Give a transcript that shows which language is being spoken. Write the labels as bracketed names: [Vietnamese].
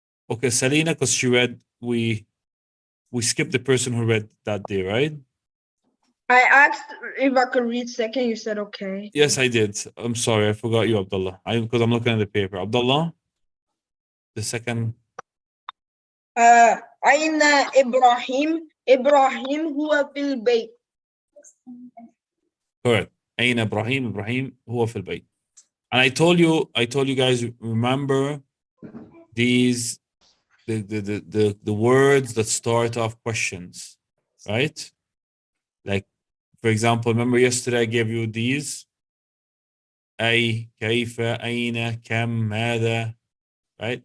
[English] Okay, Selena, because she read, we skipped the person who read that day, right? I asked if I could read second. You said okay. Yes, I did. I'm sorry, I forgot you, Abdullah. Because I'm looking at the paper. Abdullah, the second. [Arabic] أين إبراهيم؟ إبراهيم هو في البيت. [English] Correct. [Arabic] أين إبراهيم؟ إبراهيم هو في البيت. [English] And I told you guys, remember these the words that start off questions, right? Like, for example, remember yesterday I gave you these. [Arabic] أي, كيف, أين, كم, ماذا, [English] right?